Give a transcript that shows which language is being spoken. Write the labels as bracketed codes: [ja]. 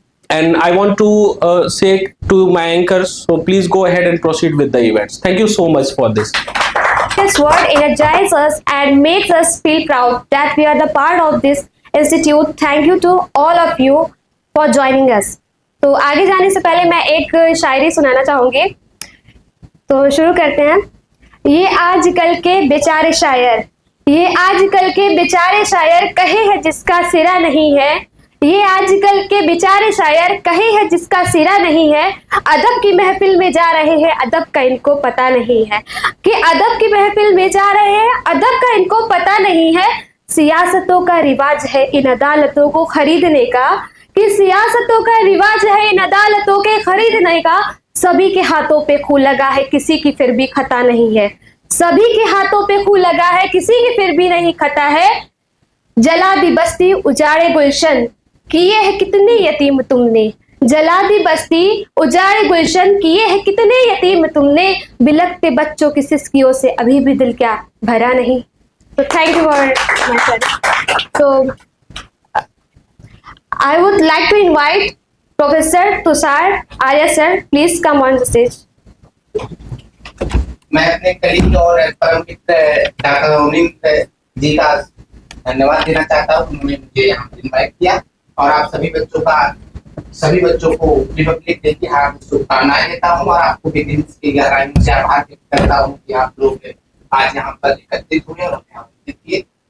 [en] And I want to say to my anchors, so please go ahead and proceed with the events. Thank you so much for this. This word energizes us and makes us feel proud that we are the part of this institute. Thank you to all of you for joining us. [hi] तो आगे जाने से पहले मैं एक शायरी सुनाना चाहूंगी. तो शुरू करते हैं. ये आजकल के बेचारे शायर, ये आजकल के बेचारे शायर कहे है जिसका सिरा नहीं है. ये आजकल के बेचारे शायर कहे है जिसका सिरा नहीं है. अदब की महफिल में जा रहे हैं, अदब का इनको पता नहीं है. कि अदब की महफिल में जा रहे हैं, अदब का इनको पता नहीं है. सियासतों का रिवाज है इन अदालतों को खरीदने का, कि सियासतों का रिवाज है इन अदालतों के खरीदने का. सभी के हाथों पे खू लगा है, किसी की फिर भी खता नहीं है. सभी के हाथों पे खू लगा है, किसी की फिर भी नहीं खता है. जला दी बस्ती उजाड़े गुलशन, किए है कितने यतीम तुमने. जला दी बस्ती उजाड़े गुलशन, किए है कितने यतीम तुमने. बिलखते बच्चों की सिसकियों से अभी भी दिल क्या भरा नहीं. [en] तो thank you for my sir. So I would like to invite Professor Tushar Arya sir, please come on the stage. [hi] मैं अपने कलीग और परम मित्र डॉक्टर अवनीत जी का धन्यवाद देना चाहता हूँ। उन्होंने मुझे यहाँ इनवाइट किया और आप सभी बच्चों को रिपब्लिक डे की हार्दिक शुभकामनाएं देता हूँ और आपको भी दिल की गहराइयों से आभार व्यक्त करता हूँ कि आप लोग आज यहाँ पर एकत्रित हुए और हमें आमंत्रित किए।